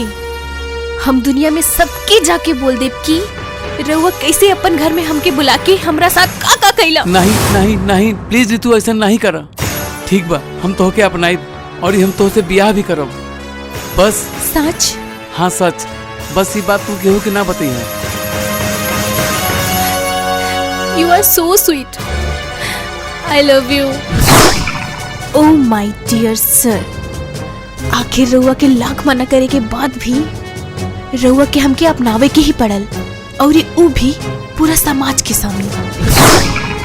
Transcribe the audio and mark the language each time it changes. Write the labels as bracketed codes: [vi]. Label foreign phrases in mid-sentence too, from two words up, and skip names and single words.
[bho] हम दुनिया में सबके जाके बोल देब कि रउआ कैसे अपन घर में हमके बुला के हमरा साथ का कैला। नहीं प्लीज रितु, ऐसा नहीं करा। ठीक बा, हम तो के अपनाइब और हम तो से ब्याह भी करब। बस सच? हाँ सच। बस ये बात तू केहू के ना बताइए। [en] You are so sweet. I love you. Oh my dear sir. [bho] आखिर रउआ के लाख मना करे के बाद भी रउआ के हमके अपनावे के ही पड़ल, और ऊ भी पूरा समाज के सामने।